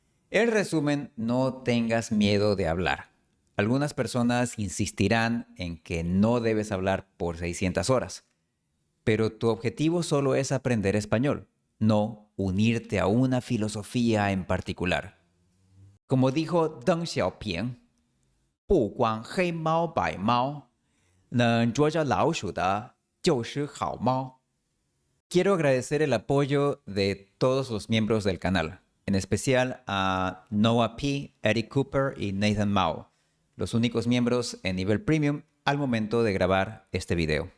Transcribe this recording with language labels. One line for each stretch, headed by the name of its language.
Spanish: En resumen, no tengas miedo de hablar. Algunas personas insistirán en que no debes hablar por 600 horas, pero tu objetivo solo es aprender español, no unirte a una filosofía en particular. Como dijo Deng Xiaoping,
Chinese: 不管黑猫白猫，能捉着老鼠的就是好猫.
Spanish: Quiero agradecer el apoyo de todos los miembros del canal, en especial a Noah P., Eric Cooper y Nathan Mao, los únicos miembros en nivel premium al momento de grabar este video.